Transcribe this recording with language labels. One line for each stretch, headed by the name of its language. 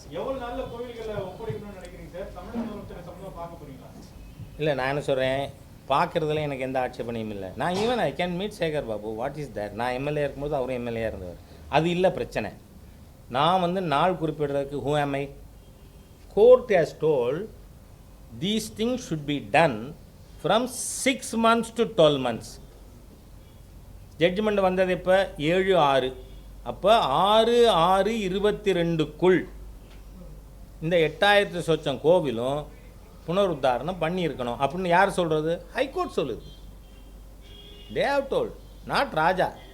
Tamil: எவ்வளவு நாள்ல கோவில்களை ஒப்படைக்கணும்னு நினைக்கிறீங்க சார்? தமிழக முதலமைச்சர் சம்பந்தமா பார்க்க போறீங்களா? இல்லை, நான் என்ன சொல்கிறேன், பார்க்குறதுல எனக்கு எந்த ஆட்சேபனையும் இல்லை. நான் even
English: I can meet Sekar Babu. What is that?
Tamil: நான் எம்எல்ஏ இருக்கும்போது அவரும் எம்எல்ஏ இருந்தவர். அது இல்லை பிரச்சனை. நான் வந்து நாள் குறிப்பிடுறதுக்கு
English: who am I? Court has told these things should be done from 6 months to 12 months.
Tamil: Judgement வந்தது இப்போ 7/6. அப்போ 6/6/22க்குள் இந்த 8000 சொச்சம் கோவிலும் புனருத்தாரணம் பண்ணியிருக்கணும் அப்படின்னு யார் சொல்கிறது? ஹைகோர்ட் சொல்லுது.
English: They have told, not Raja.